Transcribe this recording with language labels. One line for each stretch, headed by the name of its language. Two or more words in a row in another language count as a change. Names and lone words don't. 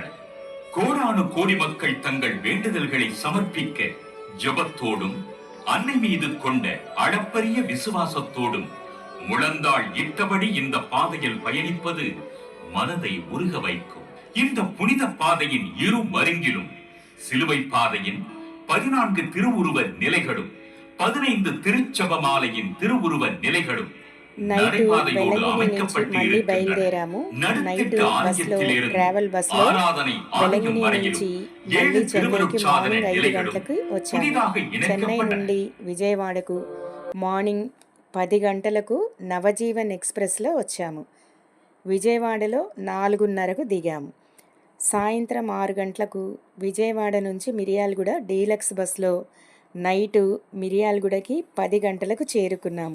Tamil: கோடானு கோடி மக்கள் தங்கள் வேண்டுதல்களை சமர்ப்பிக்க ஜெபத்தோடும் அன்னை மீது கொண்ட அளப்பரிய விசுவாசத்தோடும் முழந்தாள் இட்டபடி இந்த பாதையில் பயணிப்பது மனதை உருக வைக்கும். இந்த புனித பாதையின் இரு மருங்கிலும் சிலுவை பாதையின் 14 திருவுருவ நிலைகளும் 15 திருச்செபமாலையின் திருவுருவ நிலைகளும்
Telugu: నైట్
Tamil: நடைபாதையோடு
Telugu: వెలంగిని నుంచి
Tamil: அமைக்கப்பட்டு
Telugu: మళ్ళీ
Tamil: இருக்கின்றன.
Telugu: బయలుదేరాము. నైట్
Tamil: நடுத்திட்டு
Telugu: బస్లో
Tamil: ஆலயத்திலிருந்து
English: travel bus
Tamil: ஆராதனை ஆலயம்
Telugu: వెలంగిని
Tamil: வரையிலும்
Telugu: నుంచి 7 మళ్ళీ చెన్నైకి
Tamil: திருவருட்சாதன
Telugu: మార్నింగ్ 5
Tamil: நிலைகளும்
Telugu: గంటలకు వచ్చాము.
Tamil: புதிதாக
Telugu: చెన్నై
Tamil: இணைக்கப்பட்ட
Telugu: నుండి విజయవాడకు మార్నింగ్ 10 గంటలకు నవజీవన్ ఎక్స్ప్రెస్లో వచ్చాము. విజయవాడలో 4:30కు దిగాము. సాయంత్రం 6 గంటలకు విజయవాడ నుంచి మిర్యాలగూడ
English: deluxe bus
Telugu: నైటు మిర్యాలగూడకి 10 గంటలకు చేరుకున్నాము.